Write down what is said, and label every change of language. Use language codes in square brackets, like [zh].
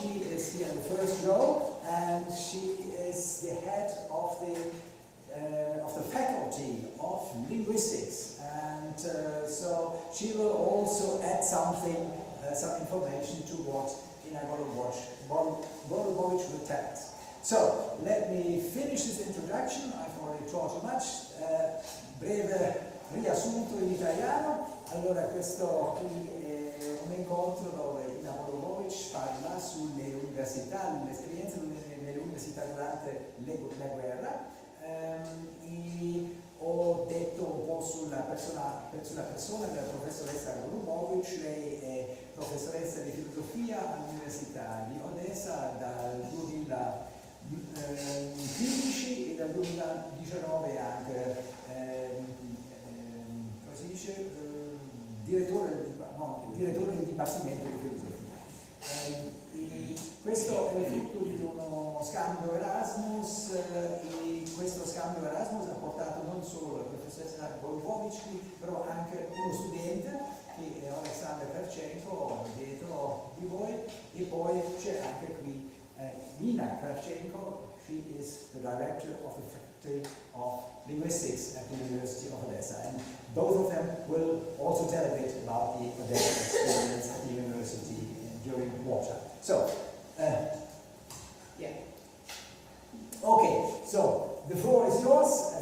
[en] She is here in the first row, and she is the head of the faculty of linguistics, and so she will also add something, some information to what Ina Golubovic will tell us. So let me finish this introduction. I've already taught too much. [it] Breve riassunto in italiano. Allora, questo qui è un incontro dove Ina Golubovic parla sulle università, l'esperienza nelle università durante la guerra. E ho detto un po' sulla persona della professoressa Golubovic. Lei è professoressa di filosofia all'Università di Odessa dal 2015 e dal 2019 anche come si dice, direttore del Dipartimento di Filosofia. Questo è il frutto di uno scambio Erasmus e questo scambio Erasmus ha portato non solo la professoressa Golubovicki, però anche uno studente che è Alexander Kravchenko dietro di voi, e poi c'è anche qui Nina Kravchenko. [en] She is the director of the Faculty of Linguistics at the University of Odessa, and both of them will also tell a bit about the Odessa experience at the university during wartime. So, yeah. Okay, so the floor is yours.